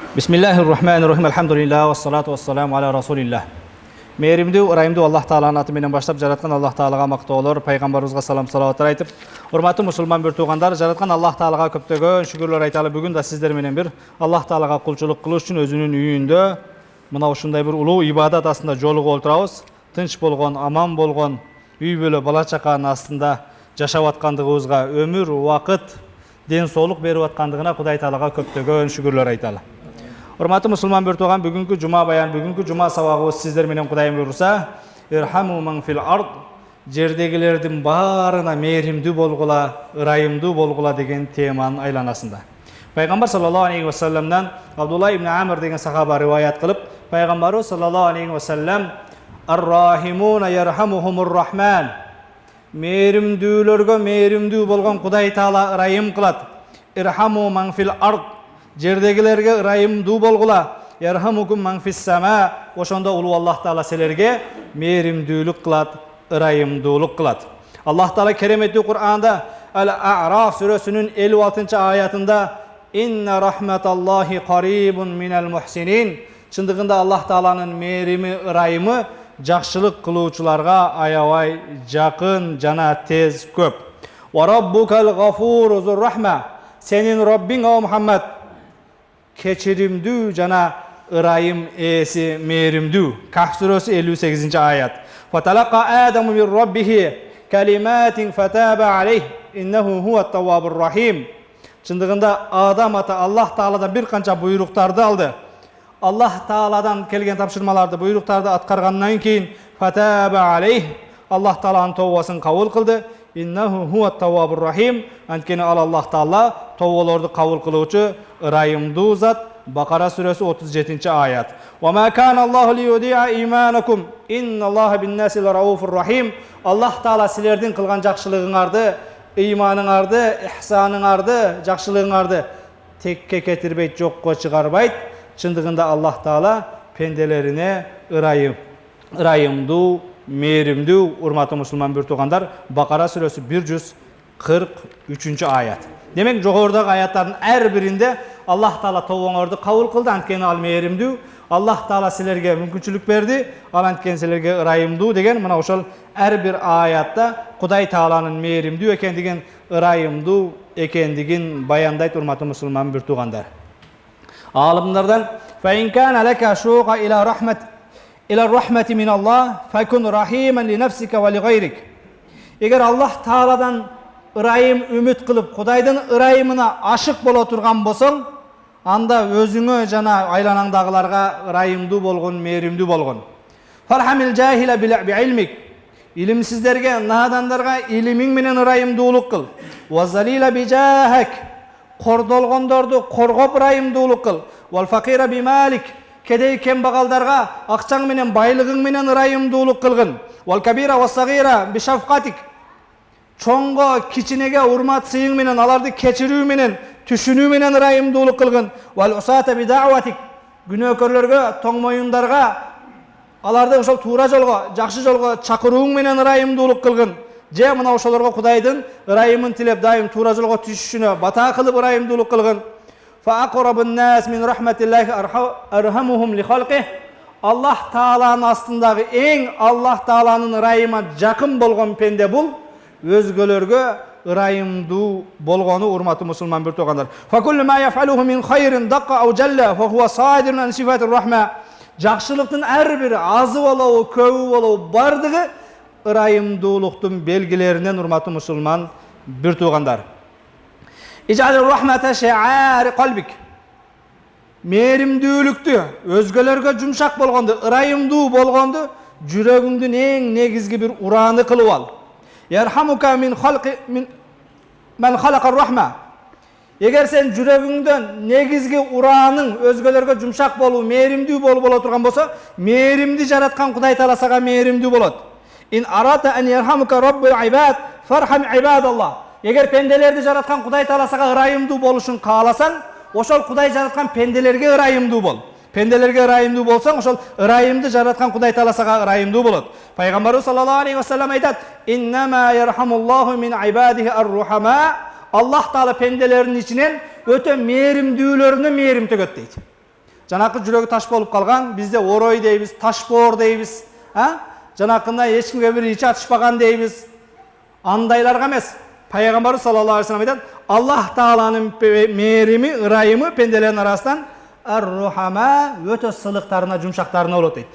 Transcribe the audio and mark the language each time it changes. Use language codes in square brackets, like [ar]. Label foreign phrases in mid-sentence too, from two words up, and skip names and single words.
[ar] بسم الله الرحمن الرحيم. الحمد لله والصلاة والسلام على رسول الله. [ky] Mehrimdүү, ырайымдуу Аллах Тааланын аты менен баштап жараткан Аллах Таалага мактоолор, пайгамбарыбызга салам салаваттар айтып, урматтуу мусулман бир туугандар, жараткан Аллах Таалага көптөгөн шүгүрлөр айталы. Бүгүн да сиздер менен бир Аллах Таалага кулчулук кылыш үчүн өзүнүн үйүндө мына ушундай бир улуу ибадат астында жолугуп отурабыз. Тынч болгон, аман болгон үй бүлө бала чаканын астында жашап аткандыгыбызга, өмүр, убакыт, ден соолук берип аткандыгына Кудай Таалага көптөгөн шүгүрлөр айталы. Урматтуу мусулман бир тууган, бүгүнкү жума баян, бүгүнкү жума сабагыбыз сиздер менен Кудайым буйруса, [ar] ارحموا من في الأرض, [ky] жердегилердин баарына мээримдүү болгула, ырайымдуу болгула деген теманын айланасында. Пайгамбар [ar] صلى الله عليه وسلم [ky] Абдулла ибн Амр деген сахаба риваят кылып, пайгамбарыбыз [ar] صلى الله عليه وسلم الراحمون يرحمهم الرحمن, [ky] мээримдүүлөргө мээримдүү болгон Кудай Таала ырайым кылат. [ar] ارحموا من في الأرض, [ky] жердегилерге ырайымдуу болгула, [ar] يرحمكم من في السماء, [ky] ошондо улуу Аллах Таала силерге мээримдүүлүк кылат, ырайымдуулук кылат. Аллах Таала кереметтүү Кур'анда Ал-А'раф сүрөсүнүн 56-аятында [ar] إن رحمة الله قريب من المحسنين, [ky] чындыгында Аллах Тааланын мээрими, ырайымы жакшылык кылуучуларга аябай жакын жана тез көп. [ar] وربك الغفور ذو الرحمة, [ky] сенин Роббиң о Мухаммад кечиримдүү жана ырайым ээси, мээримдүү. Кахф сүрөсү 58-аят. [ar] فتلقى آدم من ربه كلمات فتاب عليه إنه هو التواب الرحيم. [ky] Чындыгында Адам ата Аллах Тааладан бир канча буйруктарды алды. Аллах Тааладан келген тапшырмаларды, буйруктарды аткаргандан кийин [ar] فتاب عليه, [ky] Аллах Тааланын тообасын кабыл кылды. [ar] إنه هو التواب الرحيم. [ky] Анткени ал Аллах Таала тообаларды кабыл кылуучу ырайымдуу зат. Бакара сүрөсү 37-аят. [ar] وما كان الله ليضيع إيمانكم إن الله بالناس لرءوف رحيم. [ky] Аллах Таала силердин кылган жакшылыгыңарды, ыйманыңарды, ихсаныңарды, жакшылыгыңарды текке кетирбейт, жокко чыгарбайт. Чындыгында Аллах Таала пенделерине ырайымдуу, мээримдүү. Урматтуу мусулман бир туугандар, Бакара сүрөсү 143-аят. Демек жогорудагы аяттардын ар биринде Аллах Таала тобоңорду кабыл кылды, анткени ал мээримдүү. Аллах Таала силерге мүмкүнчүлүк берди, ал анткени силерге ырайымдуу деген мына ошол ар бир аятта Кудай Тааланын мээримдүү экендигин, ырайымдуу экендигин баяндайт. Урматтуу мусулман бир туугандар, алымдардан [ar] فإن كان لك شوق إلى رحمة من الله فكن رحيما لنفسك ولغيرك. [ky] Эгер Аллах Тааладан ырайым үмүт кылып, Кудайдын ырайымына ашык боло турган болсоң, анда өзүңө жана айланаңдагыларга ырайымдуу болгон, мээримдүү болгон. [ar] فارحم الجاهل بعلمك, [ky] илимсиздерге, надандарга илимиң менен ырайымдуулук кыл. [ar] والذليل بجاهك, [ky] кордолгондорду коргоп ырайымдуулук кыл. [ar] والفقير بمالك, [ky] кедей кембагалдарга акчаң менен, байлыгың менен ырайымдуулук кылгын. [ar] والكبير والصغير بشفقتك, [ky] чоңго, кичинеге урмат сыйың менен, аларды кечирүү менен, түшүнүү менен ырайымдуулук кылгын. [ar] والعصاة بدعوتك, [ky] күнөөкөрлөргө, тоң моюндарга, аларды ошол туура жолго, жакшы жолго чакырууң менен ырайымдуулук кылгын. Же мына ошолорго Кудайдын ырайымын тилеп, дайым туура жолго түшүшүнө бата кылып ырайымдуулук кылгын. [ar] فأقرب الناس من رحمة الله أرحمهم لخلقه. [ky] Аллах Тааланын астындагы эң Аллах Тааланын ырайыма жакын болгон пенде бул, өзгөлөргө ырайымдуу болгону. Урматтуу мусулман бир туугандар, [ar] فكل ما يفعله من خير دق أو جل فهو صادر عن صفة الرحمة. [ky] Жакшылыктын ар бири, азы болобу, көбү болобу, бардыгы ырайымдуулуктун белгилеринен. Урматтуу мусулман бир туугандар, [ar] اجعل الرحمة شعار قلبك, [ky] мээримдүүлүктү, өзгөлөргө жумшак болгонду, ырайымдуу болгонду жүрөгүңдүн эң негизги бир ураны кылып ал. [ar] يرحمك من خلقي من خلق الرحمة. [ky] Эгер сен жүрөгүңдөн негизги ураның өзгөлөргө жумшак болуу, мээримдүү боло турган болсо, мээримди жараткан Кудай Таала сага мээримдүү болот. [ar] إن أردت أن يرحمك رب العباد فارحم عباد الله. [ky] Эгер пенделерди жараткан Кудай Таала сага ырайымдуу болушун кааласаң, ошол Кудай жараткан пенделерге ырайымдуу бол. Пенделерге ырайымдуу болсоң, ошол ырайымды жараткан Кудай Таала сага ырайымдуу болот. Пайгамбарыбыз [ar] صلى الله عليه وسلم [ky] айтат: [ar] "إنما يرحم الله من عباده الرحماء." [ky] Аллах Таала пенделеринин ичинен өтө мээримдүүлөрүнө мээрим төгөт дейт. жанакы жүрөгү таш болуп калган, бизде орой дейбиз, таш боор дейбиз, жанакындай эч кимге бир ичи атышпаган дейбиз. Андайларга эмес. Пайгамбарыбыз [ar] صلى الله عليه وسلم [ky] айтат: Аллах Тааланын мээрими, ырайымы пенделердин арасынан ар-рухама, өтө сылыктарына, жумшактарына болот дейт.